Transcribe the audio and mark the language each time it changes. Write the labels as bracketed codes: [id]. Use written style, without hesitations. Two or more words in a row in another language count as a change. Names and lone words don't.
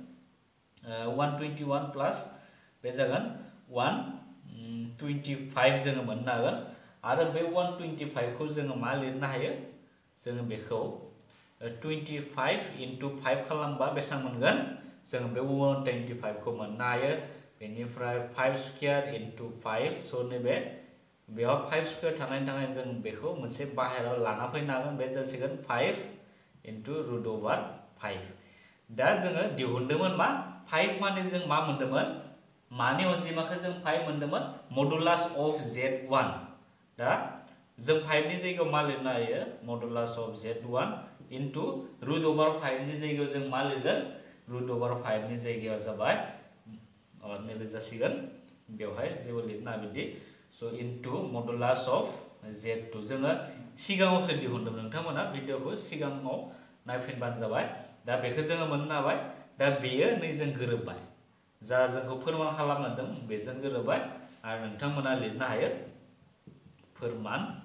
[brx] 121 प्लास बे जागोन 125 जोङो मोननो हागोन आरो बे 125 खौ जोङो मा लिरनो हायो जोङो बेखौ [en] 25 into 5 [brx] खालामबा बेसां मोनगोन जों बे 125 खौ मोननो हायो बेनिफ्राय [en] 5 square into [brx] 5 स' नैबे बेयाव [en] 5 square [brx] थानायनि थाखाय जों बेखौ मोनसे बाहेरायाव लाना फैनो हागोन बे जासिगोन [en] 5 into root over 5 [brx] दा जोङो दिहुनदोंमोन मा 5 माने जों मा मोनदोंमोन मानि अनजिमाखौ जों 5 मोनदोंमोन [en] modulus of z1 [brx] दा जों 5 नि जायगायाव मा लिरनो हायो [en] modulus of z1 into root over 5 [brx] नि जायगायाव जों मा लिरगोन [en] root over 5 [brx] नि जायगायाव जाबाय नैबे जासिगोन बेवहाय जेबो लिरना बिदि स' [en] into modulus of z2 [brx] जोङो सिगाङावसो दिहुनदोंमोन नोंथांमोना भिडिअखौ सिगाङाव नायफिनबानो जाबाय दा बेखौ जोङो मोननो हाबाय दा बेयो नैजों गोरोबबाय जा जोंखौ फोरमान खालामदों बेजों गोरोबबाय आरो नोंथांमोना लिरनो हायो फोरमान